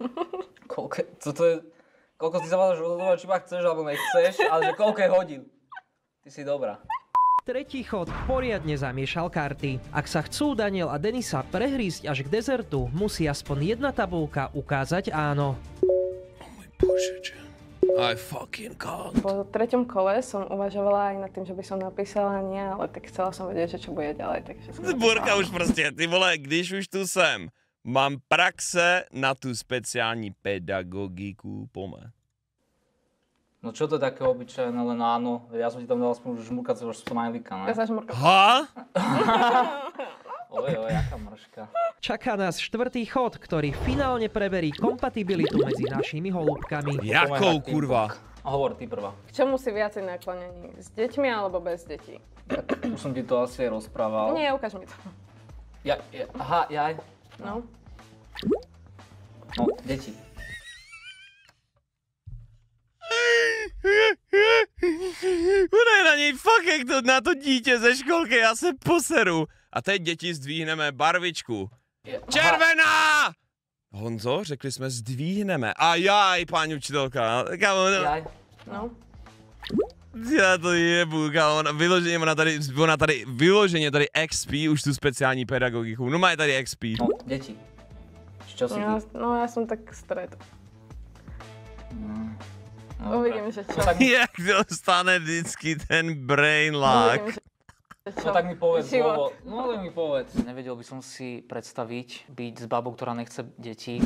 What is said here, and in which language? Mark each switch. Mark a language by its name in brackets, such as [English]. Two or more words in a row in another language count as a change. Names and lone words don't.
[Slovak] Koľko si sa máš rozhodovať, či ma chceš alebo nechceš, ale že koľko je hodín. Ty si dobrá. Tretí chod poriadne zamiešal karty. Ak sa chcú Daniel a Denisa prehrísť až k dezertu, musí aspoň jedna tabulka ukázať áno. [English] I fucking can't. [Slovak] Po treťom kole som uvažovala aj nad tým, že by som napísala nie, ale tak chcela som vedieť, že čo bude ďalej, takže som [Czech] Burka už prostě, ty vole, když už tu jsem, mám praxe na tu speciální pedagogiku, [Slovak] pome. No čo to je také obyčajné, len áno. Ja som ti tam dal aspoň žmurkacieho smajlíka, ne? Ja sa žmurkam. Ha? [Czech] Oj, jaká mrška. [Slovak] Čaká nás štvrtý chod, ktorý finálne preverí kompatibilitu medzi našimi holúbkami. [Czech] Jakou, kurva? [Slovak] Hovor ty prvá. K čomu si viacej naklonený? S deťmi alebo bez detí? Už som ti to asi rozprával. Nie, ukáž mi to. Aha, jaj. No. No, deti. [Czech] Bude na něj fakt jak to, na to dítě ze školky, já se poseru. A teď děti zdvíhneme barvičku. Červená! Honzo, řekli jsme zdvíhneme. A jaj, paní učitelka. Kámo, [Slovak] Jaj. No. [Czech] já to jebu, kámo. Vyloženě tady XP, už tu speciální pedagogiku. No má tady XP. [Slovak] No, deti. Čo si ty? No ja som tak stred. Uvidím, že čo. [Czech] Jak dostane vždycky ten [English] brain lag. [Slovak] Uvidím, že čo. No tak mi povedz, Život. no mi povedz. Nevedel by som si predstaviť byť s babou, ktorá nechce deti.